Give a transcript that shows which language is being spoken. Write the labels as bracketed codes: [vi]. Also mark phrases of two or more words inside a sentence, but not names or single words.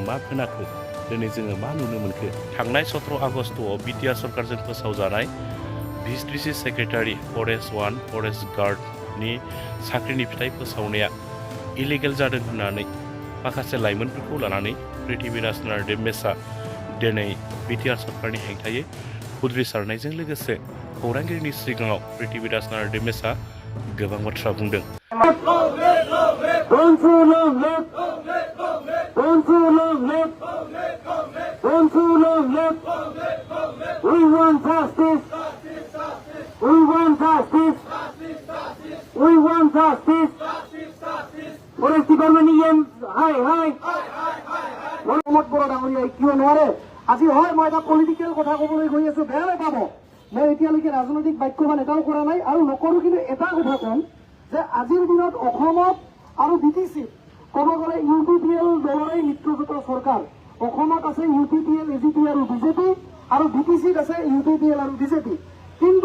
[brx] मा खोनाखो दिनै जोङो मा नुनो मोनखो थांनाय 17 आगस्टआव बिटिआर सरकारजों फोसावजानाय VCDC सेक्रेटारि फरेस्ट 1 फरेस्ट गार्डनि साख्रिनि फिथाइ फोसावनाया इलिगेल जादों होननानै माखासे लाइमोनफोरखौ लानानै पृथ्वीराज नार्देमेसा दिनै बिटिआर सरकारनि हेंथायै उद्रिसारनायजों लोगोसे खौरांगिरिनि सिगाङाव पृथ्वीराज नार्देमेसा गोबां बाथ्रा बुंदों [en] We want justice. We want justice. Forest Department EM, hi. [as] Promod Boro ডাঙৰীয়া কিয় নোৱাৰে আজি হয় মই এটা পলিটিকেল কথা ক'বলৈ গৈ আছো বেয়া নাপাব মই এতিয়ালৈকে ৰাজনৈতিক বাক্যবান এটাও কৰা নাই আৰু নকৰো কিন্তু এটা কথা ক'ম যে আজিৰ দিনত অসমত আৰু বিটিচি ক'ব গ'লে UPPL দলৰে মিত্ৰজোঁটৰ চৰকাৰ অসমত আছে UPPL AGP আৰু বিজেপি আৰু বিটিচিত আছে UPPL আৰু বিজেপি কিন্তু